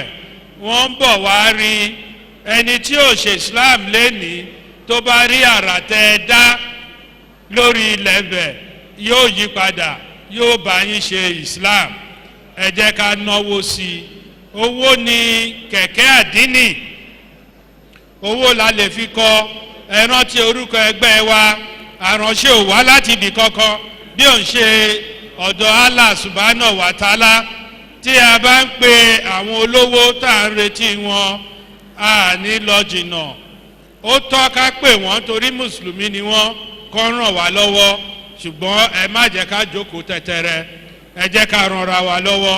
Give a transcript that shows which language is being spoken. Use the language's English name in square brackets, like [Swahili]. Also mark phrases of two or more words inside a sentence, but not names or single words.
[Yoruba] Wọ́n ń bọ̀ wá rí ẹni tí ò ṣe Islam lénìí tó bá rí àrà tẹ́ ẹ dá lórí ilẹ̀ bẹ̀ yóò yí padà, yóò bá yín ṣe Islam. Ẹ jẹ́ ká náwó sí i. Owó ni kẹ̀kẹ́ àdínì. Owó la lè fi kọ́. Ẹ rántí orúkọ ẹgbẹ́ wa, àránṣẹ́ ò wá láti ibì kankan bí ò ń ṣe ọ̀dọ̀ Allah [Arabic] سبحانه وتعالى. [Yoruba] Tí a bá ń pe àwọn olówó tá à ń retí wọn, a ní lọ jìnnà. Ó tọ́ ká pè wọ́n torí mùsùlùmí ni wọ́n, kó ràn wá lọ́wọ́. Ṣùgbọ́n ẹ má jẹ́ ká jókòó tẹ́tẹ́rẹ́, ẹ jẹ́ ká ranra wa lọ́wọ́.